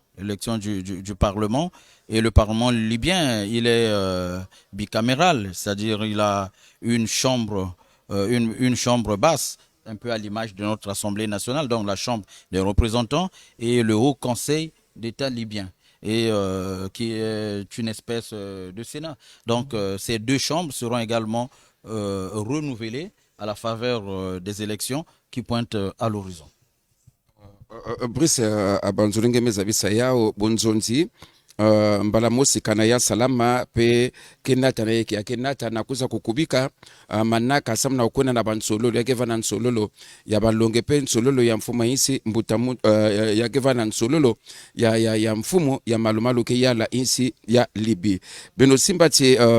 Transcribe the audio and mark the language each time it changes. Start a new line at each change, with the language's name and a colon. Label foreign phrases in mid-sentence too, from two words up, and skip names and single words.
French: L'élection du Parlement. Et le Parlement libyen, il est bicaméral, c'est-à-dire il a une chambre basse, un peu à l'image de notre Assemblée nationale, donc la Chambre des représentants et le Haut Conseil d'État libyen, et qui est une espèce de Sénat. Donc ces deux chambres seront également renouvelées à la faveur des élections qui pointent à l'horizon.
Kongo: Brice abanzulenge mezabisa yao bonzonzi mbala mosi kana ya salama pe kenata na yake kenata na kuza kukubika manaka samna ukuna na bansololo yake vana nsololo ya balonge pe nsololo ya mfumo insi mbutamu yake vana nsololo ya mfumo ya malumalu ke yala insi ya Libi beno simbati